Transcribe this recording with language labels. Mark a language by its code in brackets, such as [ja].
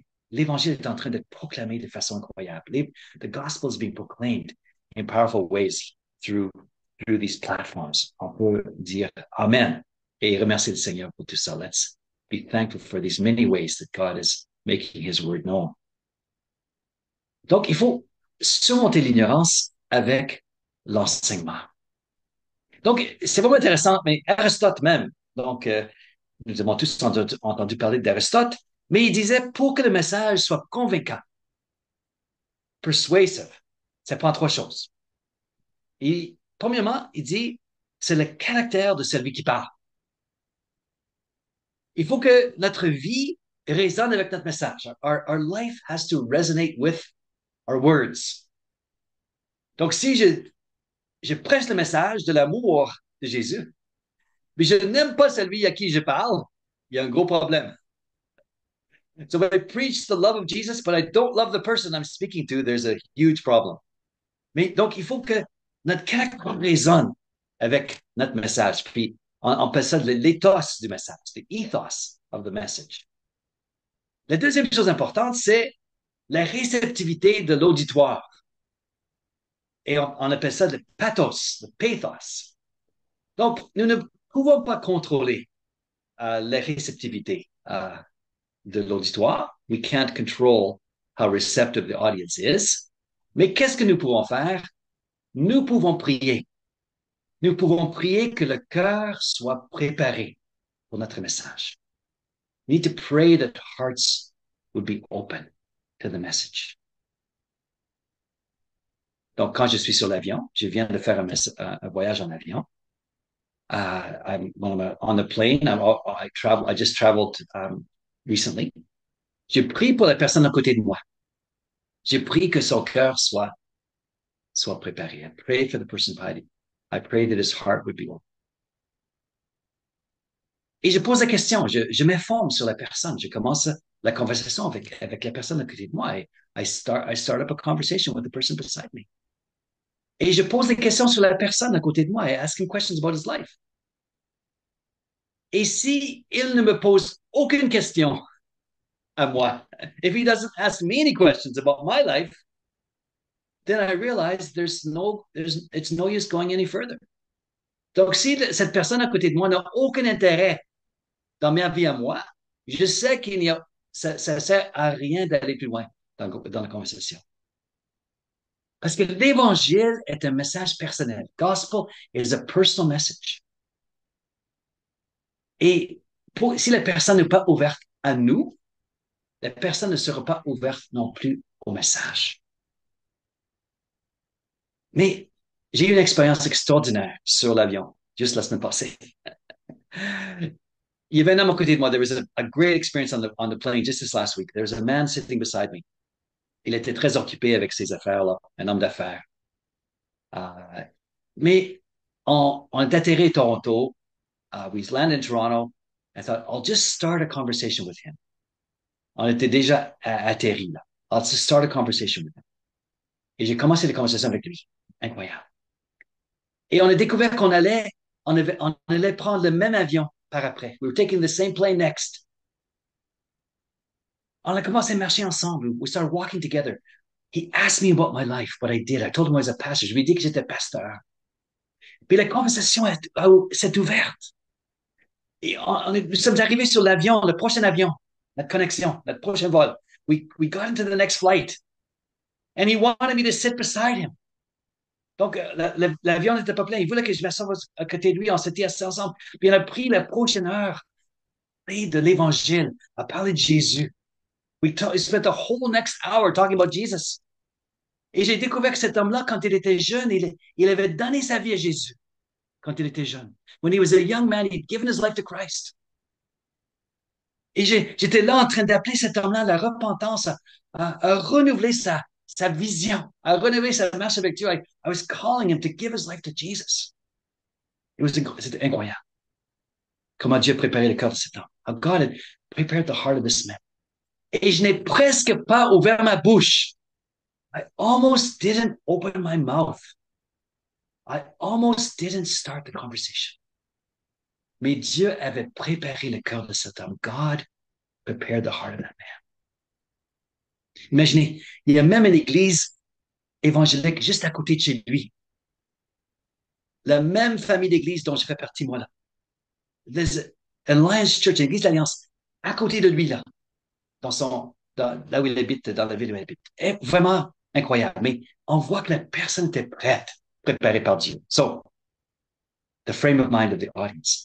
[fr] L'évangile est en train d'être proclamé de façon incroyable. [en] The gospel is being proclaimed in powerful ways through these platforms. [fr] On peut dire Amen et remercier le Seigneur pour tout ça. [en] Let's be thankful for these many ways that God is making his word known. [fr] Donc, il faut surmonter l'ignorance avec l'enseignement. Donc, c'est vraiment intéressant, mais Aristote même, donc, nous avons tous entendu parler d'Aristote, mais il disait, pour que le message soit convaincant, persuasive, ça prend trois choses. Et, premièrement, il dit, c'est le caractère de celui qui parle. Il faut que notre vie résonne avec notre message. [en] Our life has to resonate with our words. [fr] Donc, si je prêche le message de l'amour de Jésus, mais je n'aime pas celui à qui je parle, il y a un gros problème. [en] So if I preach the love of Jesus, but I don't love the person I'm speaking to, there's a huge problem. [fr] Mais donc, il faut que notre caractère résonne avec notre message. Puis, on appelle ça l'éthos du message, [en] the ethos of the message. [fr] La deuxième chose importante, c'est la réceptivité de l'auditoire. Et on appelle ça le pathos, le pathos. Donc, nous ne pouvons pas contrôler la réceptivité de l'auditoire. [en] We can't control how receptive the audience is. [fr] Mais qu'est-ce que nous pouvons faire? Nous pouvons prier. Nous pouvons prier que le cœur soit préparé pour notre message. [en] We need to pray that hearts would be open to the message. [fr] Donc, quand je suis sur l'avion, je viens de faire un voyage en avion. [en] When I'm on the plane, I just traveled recently. [fr] Je prie pour la personne à côté de moi. Je prie que son cœur soit préparé. [en] I pray for the person behind him. I pray that his heart would be open. [fr] Et je pose la question, je m'informe sur la personne, je commence la conversation avec la personne à côté de moi. [en] Et I start up a conversation with the person beside me. [fr] Et je pose des questions sur la personne à côté de moi, et [en] asking questions about his life. [fr] Et si il ne me pose aucune question à moi, [en] if he doesn't ask me any questions about my life, then I realize it's no use going any further. [fr] Donc, si cette personne à côté de moi n'a aucun intérêt dans ma vie à moi, je sais qu'il n'y a, ça sert à rien d'aller plus loin dans la conversation. Parce que l'évangile est un message personnel. [en] Gospel is a personal message. [fr] Et si la personne n'est pas ouverte à nous, la personne ne sera pas ouverte non plus au message. Mais j'ai eu une expérience extraordinaire sur l'avion, juste la semaine passée. Il y avait un homme à côté de moi. [en] There was a great experience on the plane just this last week. There was a man sitting beside me. [fr] Il était très occupé avec ses affaires, là, un homme d'affaires. Uh, mais on est atterri à Toronto. [en] We landed in Toronto. I thought, I'll just start a conversation with him. [fr] On était déjà atterri là. [en] I'll just start a conversation with him. [fr] Et j'ai commencé la conversation avec lui. Incroyable. Et on a découvert on allait prendre le même avion par après. [en] We were taking the same plane next. [fr] On a commencé à marcher ensemble. [en] We started walking together. He asked me about my life, what I did. I told him I was a pastor. [fr] Je lui ai dit que j'étais pasteur. Puis la conversation s'est ouverte. Et nous sommes arrivés sur l'avion, le prochain avion, notre connexion, notre prochain vol. [en] We got into the next flight. And he wanted me to sit beside him. [fr] Donc, l'avion n'était pas plein. Il voulait que je m'assoie à côté de lui. On s'était assis ensemble. Puis on a pris la prochaine heure de l'évangile, à parler de Jésus. [en] We spent the whole next hour talking about Jesus. [fr] Et j'ai découvert que cet homme-là, quand il était jeune, il avait donné sa vie à Jésus quand il était jeune. [en] When he was a young man, he'd given his life to Christ. [fr] Et j'étais là en train d'appeler cet homme-là à la repentance, à renouveler sa vision, à renouveler sa marche avec Dieu. [en] I was calling him to give his life to Jesus. [fr] C'était incroyable. Comment Dieu a préparé le cœur de cet homme. [en] How God had prepared the heart of this man. [fr] Et je n'ai presque pas ouvert ma bouche. [en] I almost didn't open my mouth. I almost didn't start the conversation. [fr] Mais Dieu avait préparé le cœur de cet homme. [en] God prepared the heart of that man. [fr] Imaginez, il y a même une église évangélique juste à côté de chez lui. La même famille d'église dont je fais partie, moi, là. [en] There's an Alliance Church, [fr] l'église d'Alliance, à côté de lui, là, là où il habite, dans la ville où il habite. Et vraiment incroyable. Mais on voit que la personne était prête, préparée par Dieu. [en] So, the frame of mind of the audience.